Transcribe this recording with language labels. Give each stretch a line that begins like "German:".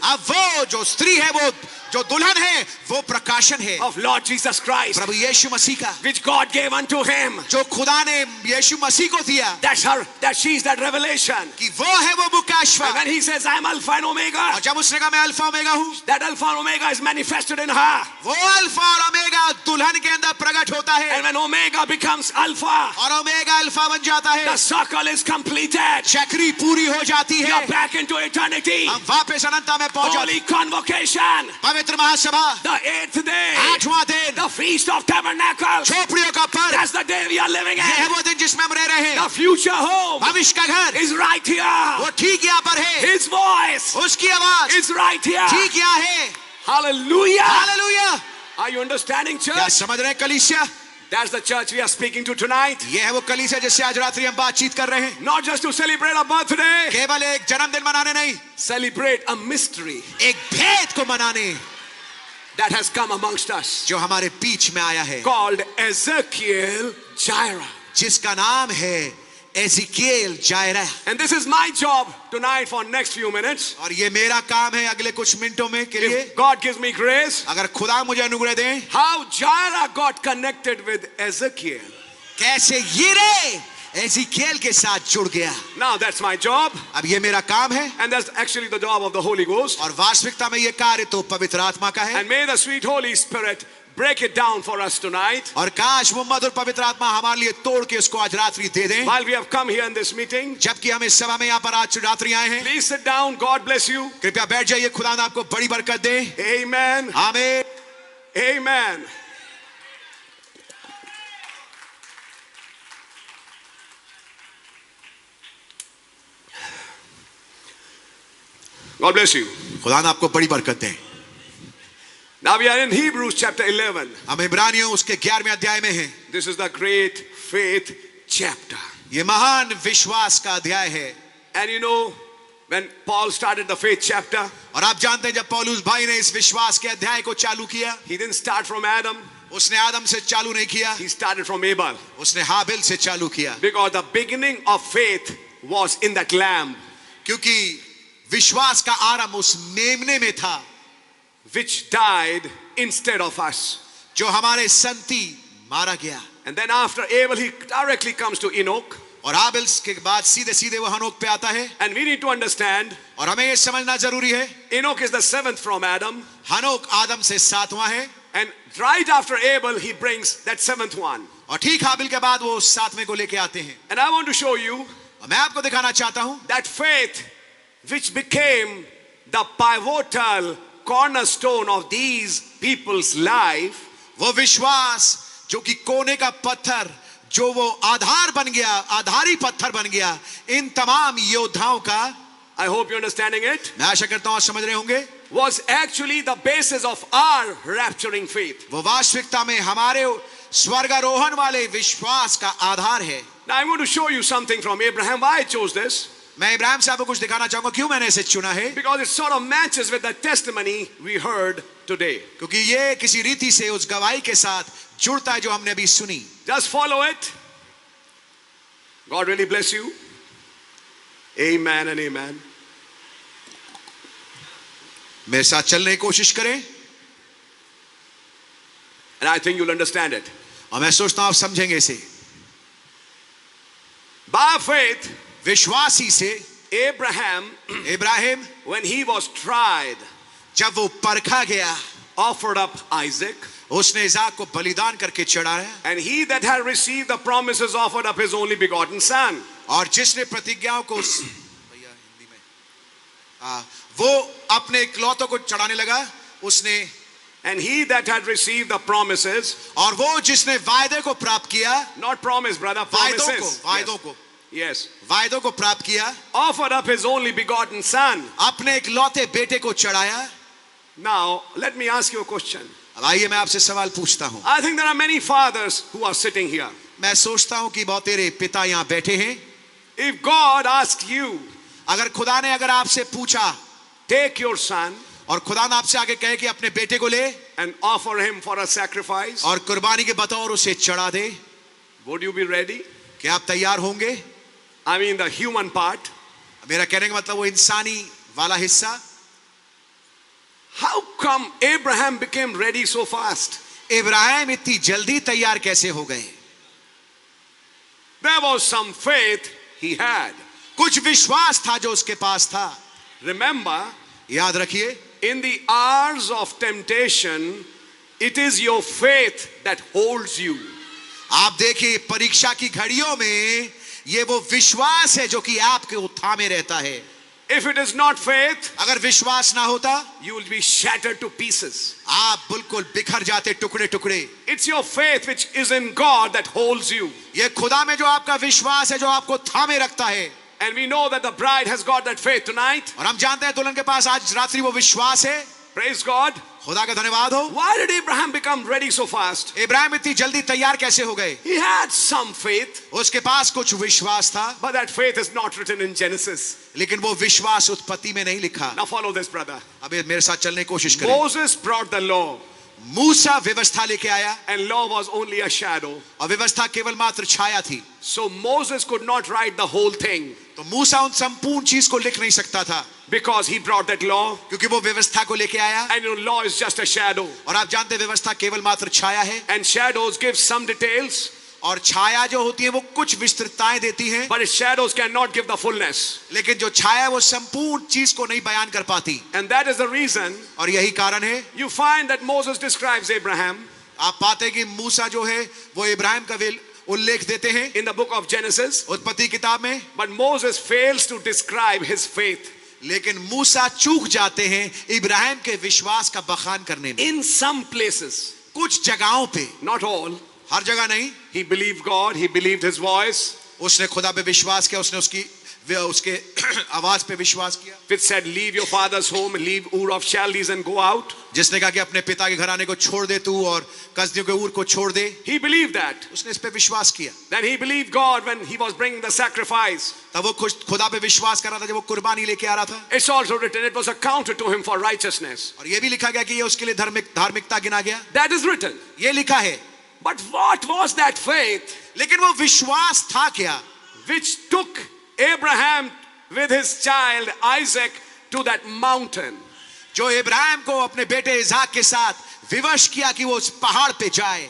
Hindi: अब वो जो स्त्री है, वो जो दुल्हन है, वो प्रकाशन है
English: of Lord Jesus Christ,
Hindi: प्रभु यीशु मसीह का,
English: which God gave unto him.
Hindi: जो खुदा ने यीशु मसीह को दिया
English: That's her, that she's that revelation.
Hindi: कि वो है वो मुख्य
English: And
Hindi: अश्व।
English: when he says, I'm Alpha and Omega,
Hindi: और जब उसने कहा मैं अल्फा ओमेगा हूँ,
English: that Alpha and Omega is manifested in her.
Hindi: वो अल्फा और ओमेगा दुल्हन के अंदर प्रकट होता है
English: And when Omega becomes Alpha,
Hindi: और ओमेगा अल्फा बन जाता है,
English: the circle is completed.
Hindi: चक्री पूरी हो जाती है,
English: You're back into eternity.
Hindi: हम वापस अनंतता में पहुंच जाते
English: Holy convocation.
Hindi: हैं। पवित्र महासभा,
English: The 8th day.
Hindi: 8वां दिन,
English: The Feast of Tabernacles.
Hindi: झोपड़ियों का पर्व,
English: That's the day we are living
Hindi: ये है
English: in.
Hindi: वो दिन जिसमें हम रह रहे
English: The
Hindi: हैं।
English: future home
Hindi: भविष्य का घर
English: is right
Hindi: वो
English: here.
Hindi: ठीक यहाँ पर है,
English: His voice
Hindi: उसकी आवाज
English: is right here.
Hindi: ठीक यहाँ है।
English: Hallelujah.
Hindi: Hallelujah.
English: Are you understanding,
Hindi: क्या
English: church?
Hindi: समझ रहे हैं कलीसिया?
English: That's the church we are speaking to tonight.
Hindi: ये है वो कलीसिया जिससे आज रात्रि हम बातचीत कर रहे हैं।
English: Not just to celebrate a birthday,
Hindi: केवल एक जन्मदिन मनाने नहीं,
English: celebrate a mystery
Hindi: एक भेद को मनाने
English: that has come amongst us,
Hindi: जो हमारे बीच में आया है,
English: called Ezekiel Jireh.
Hindi: जिसका नाम है एजिकिएल Zaira.
English: And this is my job tonight for next few minutes.
Hindi: और ये मेरा काम है अगले कुछ मिनटों में के लिए,
English: If God gives me grace,
Hindi: अगर खुदा मुझे अनुग्रह दे,
English: how Jireh got connected with Ezekiel.
Hindi: कैसे यिरे एजिकिएल के साथ जुड़ गया।
English: Now that's my job,
Hindi: अब ये मेरा काम है
English: and that's actually the job of the Holy Ghost.
Hindi: और वास्तविकता में ये कार्य तो पवित्र आत्मा का है।
English: And may the sweet Holy Spirit break it down for us tonight.
Hindi: और काश वो मधुर पवित्र आत्मा हमारे लिए तोड़ के उसको आज रात्रि दे दें।
English: While we have come here in this meeting,
Hindi: जबकि हम इस सभा में यहाँ पर आज रात्रि आए हैं।
English: please sit down. God bless you.
Hindi: कृपया बैठ जाइए, खुदा ने आपको बड़ी बरकत दे।
English: Amen.
Hindi: आमीन।
English: Amen. God bless you.
Hindi: खुदा ने आपको बड़ी बरकत दे।
English: Now we are in Hebrews chapter 11.
Hindi: हम इब्रानियों उसके 11वें अध्याय में हैं।
English: This is the great faith chapter.
Hindi: ये महान विश्वास का अध्याय है।
English: And you know, when Paul started the faith chapter,
Hindi: और आप जानते हैं जब पौलुस भाई ने इस विश्वास के अध्याय को चालू किया,
English: he didn't start from Adam.
Hindi: उसने आदम से चालू नहीं किया,
English: He started from Abel.
Hindi: उसने हाबिल से चालू किया।
English: Because the beginning of faith was in that lamb,
Hindi: क्योंकि विश्वास का आरंभ उस मेमने में था,
English: which died instead of us.
Hindi: जो हमारे संति मारा गया।
English: And then after Abel, he directly comes to Enoch.
Hindi: और हाबिल के बाद सीधे सीधे वो हनोक पे आता है।
English: And we need to understand,
Hindi: और हमें ये समझना जरूरी है,
English: Enoch is the seventh from Adam.
Hindi: हनोक आदम से 7वां है।
English: And right after Abel, he brings that seventh one.
Hindi: और ठीक हाबिल के बाद वो 7वें को लेके आते हैं।
English: And I want to show you
Hindi: और मैं आपको दिखाना चाहता हूं
English: that faith which became the pivotal cornerstone of these people's life,
Hindi: वो विश्वास जो कि कोने का पत्थर, जो वो आधार बन गया, आधारी पत्थर बन गया इन तमाम योद्धाओं का।
English: I hope you're understanding it,
Hindi: मैं आशा करता हूं आप समझ रहे होंगे।
English: was actually the basis of our rapturing faith.
Hindi: वो वास्तविकता में हमारे स्वर्गारोहण वाले विश्वास का आधार है।
English: Now I'm going to show you something from Abraham. Why I chose this?
Hindi: मैं इब्राहिम साहब को कुछ दिखाना चाहूंगा क्यों मैंने इसे चुना है।
English: Because it sort of matches with the testimony we heard today.
Hindi: क्योंकि ये किसी रीति से उस गवाही के साथ जुड़ता है जो हमने अभी सुनी।
English: Just follow it. God really bless you. Amen and amen.
Hindi: मेरे साथ चलने की कोशिश करें
English: And I think you'll understand it.
Hindi: और मैं सोचता हूं आप समझेंगे इसे।
English: By faith,
Hindi: विश्वासी से
English: Abraham,
Hindi: Ibrahim
English: when he was tried,
Hindi: जब वो परखा गया,
English: offered up Isaac.
Hindi: उसने इसाक को बलिदान करके चढ़ाया।
English: And he that had received the promises offered up his only begotten son.
Hindi: और जिसने प्रतिज्ञाओं को भैया हिंदी में वो अपने इकलौतों को चढ़ाने लगा, उसने
English: And he that had received the promises,
Hindi: और वो जिसने वायदे को प्राप्त किया,
English: not promise, brother, promises.
Hindi: वायदों को
English: Yes.
Hindi: वायदों को प्राप्त किया,
English: Offered up his only begotten son.
Hindi: अपने इकलौते बेटे को चढ़ाया।
English: Now, let me ask you a question.
Hindi: अब आइए मैं आपसे सवाल पूछता हूं।
English: I think there are many fathers who are sitting here.
Hindi: मैं सोचता हूं कि बहुत तेरे पिता यहां बैठे हैं।
English: If God asks you,
Hindi: अगर खुदा ने अगर आपसे पूछा,
English: take your son
Hindi: और खुदा ने आपसे आगे कहे कि अपने बेटे को ले
English: and offer him for a sacrifice,
Hindi: और कुर्बानी के बतौर उसे चढ़ा दे,
English: would you be ready?
Hindi: क्या आप तैयार होंगे?
English: I mean the human part.
Hindi: मेरा कहने का मतलब वो इंसानी वाला हिस्सा।
English: How come Abraham became ready so fast?
Hindi: Ibrahim इतनी जल्दी तैयार कैसे हो गए?
English: There was some faith he had.
Hindi: कुछ विश्वास था जो उसके पास था।
English: Remember,
Hindi: याद रखिए,
English: in the hours of temptation, it is your faith that holds you.
Hindi: आप देखिए परीक्षा की घड़ियों में ये वो विश्वास है जो कि आपके थामे रहता है।
English: If it is not faith,
Hindi: अगर विश्वास ना होता,
English: you will be shattered to pieces.
Hindi: आप बिल्कुल बिखर जाते टुकड़े टुकड़े।
English: It's your faith which is in God that holds you.
Hindi: ये खुदा में जो आपका विश्वास है जो आपको थामे रखता है।
English: And we know that the bride has got that faith tonight.
Hindi: और हम जानते हैं दुल्हन के पास आज रात्रि वो विश्वास है।
English: Praise God.
Hindi: खुदा का धन्यवाद हो।
English: Why did Abraham become ready so fast?
Hindi: Ibrahim इतनी जल्दी तैयार कैसे हो गए?
English: He had some faith,
Hindi: उसके पास कुछ विश्वास था,
English: but that faith is not written in Genesis.
Hindi: लेकिन वो विश्वास उत्पत्ति में नहीं लिखा।
English: Now follow this, brother.
Hindi: अब मेरे साथ चलने की कोशिश करें।
English: Moses brought the law,
Hindi: मूसा व्यवस्था लेके आया
English: and law was only a shadow.
Hindi: और व्यवस्था केवल मात्र छाया थी।
English: So Moses could not write the whole thing
Hindi: तो मूसा उन संपूर्ण चीज को लिख नहीं सकता था,
English: because he brought that law,
Hindi: क्योंकि वो व्यवस्था को लेके आया।
English: and your law is just a shadow.
Hindi: और आप जानते हैं व्यवस्था केवल मात्र छाया है,
English: And shadows give some details,
Hindi: और छाया जो होती है वो कुछ विस्तृतताएं देती है,
English: but shadows cannot give the fullness.
Hindi: लेकिन जो छाया वो संपूर्ण चीज को नहीं बयान कर पाती।
English: And that is the reason
Hindi: और यही कारण है
English: you find that Moses describes Abraham
Hindi: आप पाते हैं कि मूसा जो है वो इब्राहिम का उल्लेख देते हैं
English: in the book of Genesis,
Hindi: उत्पत्ति किताब में,
English: but Moses fails to describe his faith.
Hindi: लेकिन मूसा चूक जाते हैं इब्राहिम के विश्वास का बखान करने में।
English: In some places,
Hindi: कुछ जगहों पे,
English: not all,
Hindi: हर जगह नहीं,
English: he believed God, he believed his voice,
Hindi: उसने खुदा पे विश्वास किया, उसने उसके आवाज पे विश्वास किया,
English: which said, leave your father's home, leave Ur of Chaldees and go out.
Hindi: जिसने कहा कि अपने पिता के घराने को छोड़ दे तू और कसदियों के ऊर को छोड़ दे।
English: He believed that.
Hindi: उसने इस पे विश्वास किया।
English: Then he believed God when he was bringing the sacrifice.
Hindi: तब वो खुदा पे विश्वास कर रहा था जब वो कुर्बानी लेके आ रहा था।
English: It's also written, it was accounted to him for righteousness.
Hindi: और ये भी लिखा गया कि ये उसके लिए धार्मिकता गिना गया।
English: That is written.
Hindi: ये लिखा है।
English: But what was that faith
Hindi: लेकिन वो विश्वास था क्या
English: which took Abraham with his child Isaac to that mountain?
Hindi: जो इब्राहिम को अपने बेटे इसाक के साथ विवश किया कि वो उस पहाड़ पे जाए।